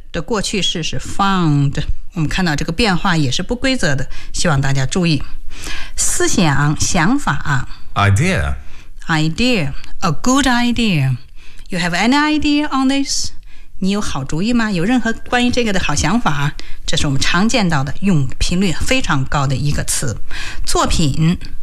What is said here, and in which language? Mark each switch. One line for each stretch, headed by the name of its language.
Chinese: 的过去式是 Found 我们看到这个变化也是不规则的希望大家注意思想想法
English: Idea A good idea You have any idea on this?
Chinese: 你有好主意吗有任何关于这个的好想法这是我们常见到的用频率非常高的一个词作品